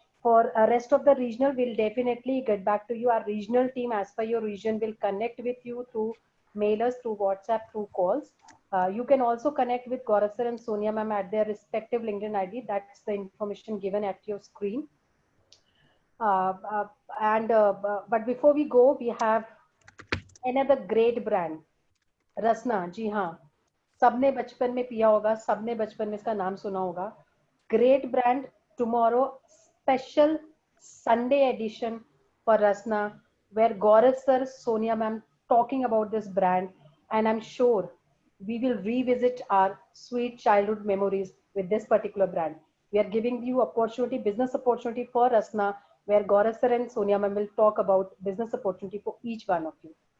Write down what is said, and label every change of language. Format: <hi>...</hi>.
<en>For the rest of the regional, we'll definitely get back to you. Our regional team, as per your region, will connect with you through mailers, through WhatsApp, through calls. You can also connect with Gaurav sir and Sonia ma'am at their respective LinkedIn ID. That's the information given at your screen. But before we go, we have another great brand, Rasna.</en> <hi>जी हाँ, सबने बचपन में पिया होगा, सबने बचपन में इसका नाम सुना होगा.</hi> <en>Great brand. Tomorrow, special Sunday edition for Rasna, where Gaurav sir, Sonia ma'am talking about this brand, and I'm sure we will revisit our sweet childhood memories with this particular brand. We are giving you opportunity, business opportunity for Rasna, where Gaurav sir and Sonia ma'am will talk about business opportunity for each one of you.</en>